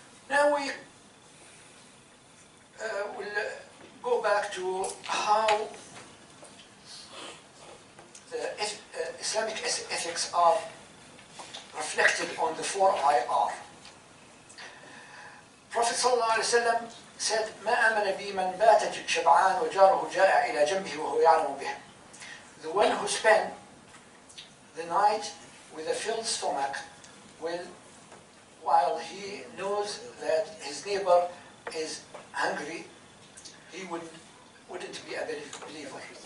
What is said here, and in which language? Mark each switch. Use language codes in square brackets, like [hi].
[en] Now we will go back to how the Islamic ethics are reflected on the 4 IR. Prophet ﷺ said, [ar] ما آمن بي من بات شبعان وجاره جائع إلى جنبه وهو يعلم به. [en] The one who spent the night with a filled stomach will while he knows that his neighbor is hungry, he wouldn't be a believer.